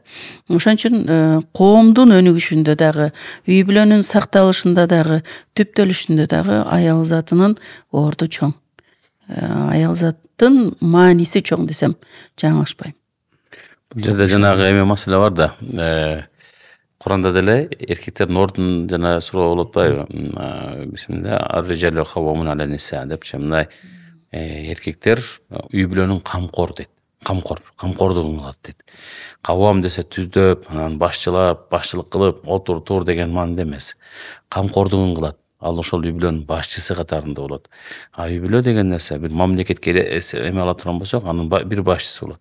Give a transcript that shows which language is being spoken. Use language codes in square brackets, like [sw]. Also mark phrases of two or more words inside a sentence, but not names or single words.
[ky] Ошон үчүн коомдун өнүгүшүндө дагы, үй бүлөнүн сакталышында дагы, түптөлүшүндө дагы аял затынын орду чоң. Аял заттын мааниси чоң десем жаңылышпайм. Бул жерде жанагы эме маселе бар да. Куранда деле эркектердин ордун жана суроо болуп атпайбы? Бисмилла, [ar] الرجال قوامون على النساء [ky] депчи, мындай эркектер үй бүлөнүн камкору дейт. камкордугун кылат дейт. Кабам десе түздөп, анан башчылык кылып, отур тур деген мааниде эмес. Камкордугун кылат. Ал ошол үй бүлөнүн башчысы катарында болот. Үй бүлө деген нерсе бир мамлекетке эме ала турган болсок, анын бир башчысы болот.